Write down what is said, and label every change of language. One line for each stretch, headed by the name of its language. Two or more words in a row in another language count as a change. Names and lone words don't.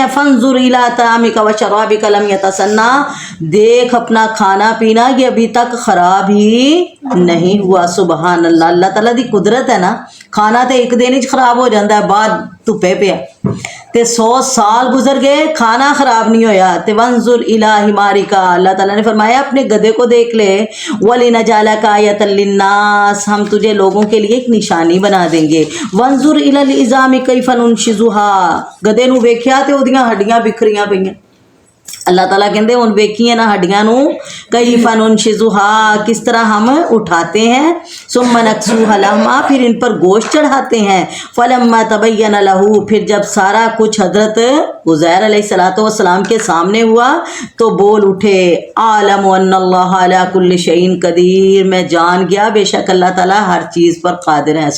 Arabic: فانظر الی طعامک و شرابک لم یتسنہ،
Urdu: دیکھ اپنا کھانا پینا یہ ابھی تک خراب ہی نہیں ہوا.
Arabic: سبحان اللہ،
Punjabi: اللہ تعالیٰ دی قدرت ہے نا. کھانا تے ایک دن ہی خراب ہو جاتا ہے بعد دھوپے پہ، تے 100 سال گزر گئے کھانا خراب نہیں ہویا.
Urdu: تے
Arabic: وانظر الی حمارک،
Urdu: اللہ تعالیٰ نے فرمایا اپنے گدھے کو دیکھ لے.
Arabic: وَلِنَجْعَلَكَ آیَةً لِلنَّاسِ،
Urdu: ہم تجھے لوگوں کے لیے ایک نشانی بنا دیں گے.
Arabic: وانظر الی العظام کیف ننشزها،
Punjabi: گدھے نو ویکھیا تے اودیاں ہڈیاں بکھریاں پئیاں. اللہ تعالیٰ کہندے ہن ویکھیے نا ہڈیاں نو
Arabic: کیف ننشزها،
Urdu: کس طرح ہم اٹھاتے ہیں.
Arabic: ثم نکسوها لحما،
Urdu: پھر ان پر گوشت چڑھاتے ہیں.
Arabic: فلما تبین له،
Urdu: پھر جب سارا کچھ حضرت عزیر علیہ السلام کے سامنے ہوا تو بول اٹھے
Arabic: اعلم ان اللہ علی کل شیء قدیر،
Urdu: میں جان گیا بے شک اللہ تعالیٰ ہر چیز پر قادر ہے.